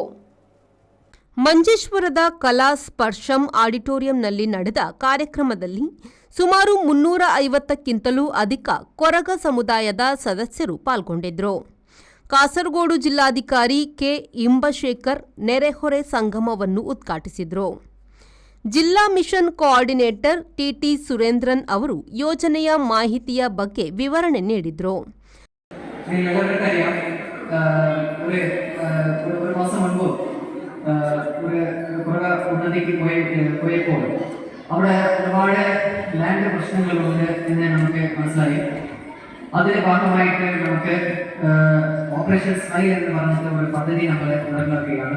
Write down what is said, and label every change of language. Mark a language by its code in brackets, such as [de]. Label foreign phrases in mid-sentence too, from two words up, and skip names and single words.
[kn] ಮಂಜೇಶ್ವರದ ಕಲಾ ಸ್ಪರ್ಶಂ ಆಡಿಟೋರಿಯಂನಲ್ಲಿ ನಡೆದ ಕಾರ್ಯಕ್ರಮದಲ್ಲಿ ಸುಮಾರು 350ಕ್ಕಿಂತಲೂ ಅಧಿಕ ಕೊರಗ ಸಮುದಾಯದ ಸದಸ್ಯರು ಪಾಲ್ಗೊಂಡಿದ್ದರು. ಕಾಸರಗೋಡು ಜಿಲ್ಲಾಧಿಕಾರಿ ಕೆ. ಇಂಬಶೇಖರ್ ನೆರೆಹೊರೆ ಸಂಗಮವನ್ನು ಉದ್ಘಾಟಿಸಿದರು. ಜಿಲ್ಲಾ ಮಿಷನ್ ಕೋಆರ್ಡಿನೇಟರ್ ಟಿಟಿ ಸುರೇಂದ್ರನ್ ಅವರು ಯೋಜನೆಯ ಮಾಹಿತಿಯ ಬಗ್ಗೆ ವಿವರಣೆ ನೀಡಿದರು. [ml] അവിടെ ഒരുപാട് ലാൻഡ് പ്രശ്നങ്ങളുണ്ട് എന്ന് നമുക്ക് മനസ്സിലായി. അതിന്റെ ഭാഗമായിട്ട് നമുക്ക് ഓപ്പറേഷൻ സ്മൈൽ എന്ന് പറഞ്ഞിട്ട് ഒരു പദ്ധതി നമ്മൾ നടപ്പിലാക്കുകയാണ്.